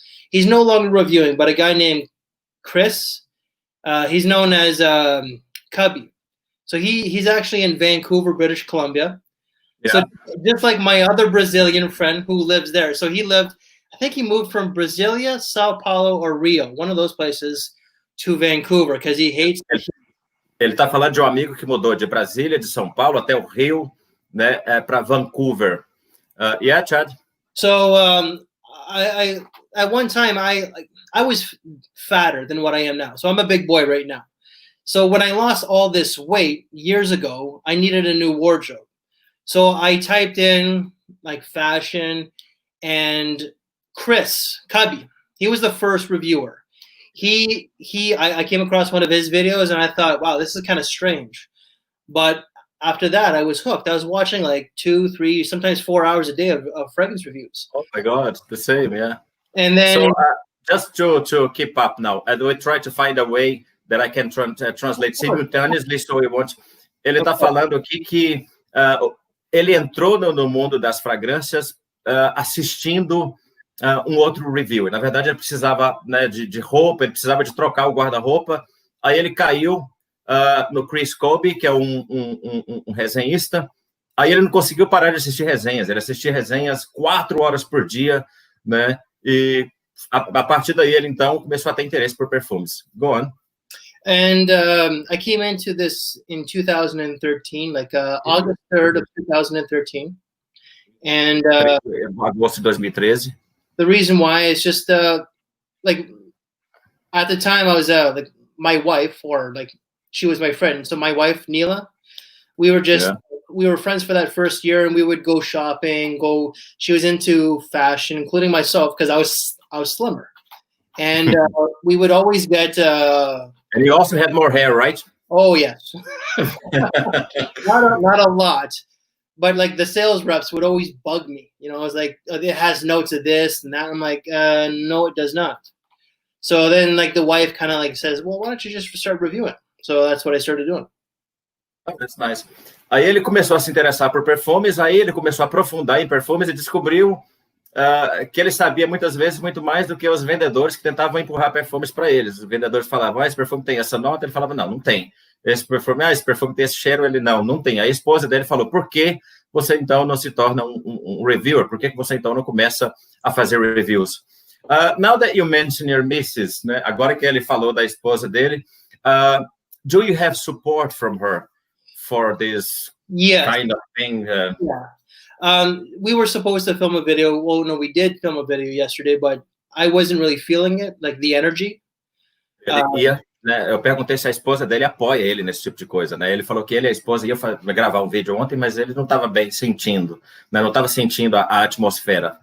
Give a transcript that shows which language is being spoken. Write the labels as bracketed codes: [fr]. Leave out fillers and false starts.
[en] He's no longer reviewing, but a guy named Chris. He's known as Cubby. So he's actually in Vancouver, British Columbia. Yeah. So just like my other Brazilian friend who lives there. So I think he moved from Brasilia, Sao Paulo, or Rio, one of those places, to Vancouver because he hates. [pt] Ele está falando de um amigo que mudou de Brasília, de São Paulo até o Rio, né, para Vancouver. [en] Yeah, Chad. So I at one time I was fatter than what I am now. So I'm a big boy right now. So when I lost all this weight years ago, I needed a new wardrobe. So I typed in like fashion, and Chris Cubby, he was the first reviewer. I came across one of his videos and I thought, wow, this is kind of strange. But after that, I was hooked. I was watching like 2, 3, sometimes 4 hours a day of fragrance reviews. Oh my God, the same, yeah. And then, so just to keep up now, I will try to find a way that I can translate simultaneously. So we want. [pt] Ele está falando aqui que ele entrou no mundo das fragrâncias assistindo um outro review. Na verdade, ele precisava, né, de roupa, ele precisava de trocar o guarda-roupa. Aí ele caiu no Chris Colby, que é um resenhista. Aí ele não conseguiu parar de assistir resenhas. Ele assistia resenhas 4 horas por dia, né? E a partir daí ele então começou a ter interesse por perfumes. [en] Go on. And I came into this in 2013, like August 3rd of 2013. And [pt] agosto de 2013. [en] The reason why is just like at the time I was like my wife, or like she was my friend. So my wife Neela, we were friends for that first year, and we would go shopping. She was into fashion, including myself, because I was slimmer, and we would always get. And you also had more hair, right? Oh yes, not a lot, but like the sales reps would always bug me. You know, I was like, oh, it has notes of this and that. I'm like, no, it does not. So then like the wife kind of like says, well, why don't you just start reviewing? So that's what I started doing. Oh, that's nice. [pt] Aí ele começou a se interessar por perfumes, aí ele começou a aprofundar em perfumes e descobriu que ele sabia muitas vezes muito mais do que os vendedores que tentavam empurrar perfumes para eles. Os vendedores falavam, esse perfume tem essa nota, ele falava, não tem. Esse perfume tem esse cheiro, ele não tem. Aí a esposa dele falou, por que você então não se torna um reviewer? Por que você então não começa a fazer reviews? [en] Now that you mention your missus, né? [pt] Agora que ele falou da esposa dele, [en] do you have support from her for this kind of thing? Yeah. We were supposed to film a video. Well, no, we did film a video yesterday, but I wasn't really feeling it, like the energy. [pt] Né, eu perguntei se a esposa dele apoia ele nesse tipo de coisa, né? Ele falou que ele e a esposa iam gravar um vídeo ontem, mas ele não estava bem sentindo, né? Não estava sentindo a atmosfera.